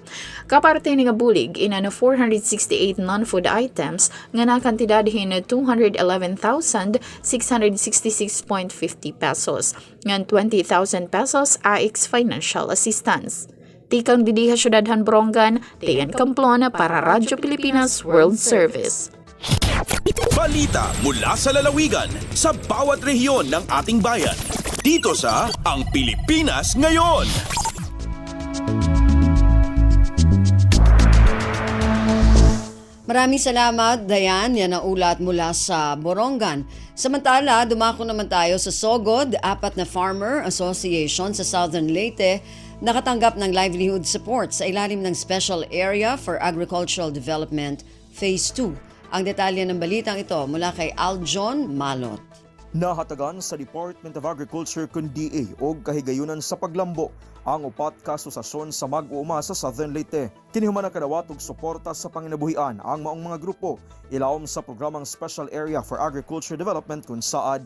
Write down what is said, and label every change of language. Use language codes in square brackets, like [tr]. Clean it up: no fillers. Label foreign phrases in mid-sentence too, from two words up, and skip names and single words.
[war] Kaparte ni nga bulig, ina na 468 [en] non-food items [war] nga nakantidadhin na 211,666.50 pesos, nga 20,000 pesos AX [en] financial assistance. [war] Tikang didiha Syudadhan Borongan, Diane Camplona para Radyo Pilipinas World Service. [tl] Balita mula sa lalawigan sa bawat rehiyon ng ating bayan. Dito sa Ang Pilipinas Ngayon. Maraming salamat, Diane. Yan ang ulat mula sa Borongan. Samantala, dumako naman tayo sa Sogod, 4 na Farmer Association sa Southern Leyte nakatanggap ng [en] livelihood support [tl] sa ilalim ng Special Area for Agricultural Development Phase 2. Ang detalye ng balitang ito mula kay Aljon Malot. [ceb] Nahatagan sa Department of Agriculture kun DA o kahigayunan sa paglambo ang upat ka asosasyon sa mag-uuma sa Southern Leyte. Kinihuman ang kadawat og suporta sa panginabuhian ang maong mga grupo ilawom sa programang Special Area for Agriculture Development kun SAAD.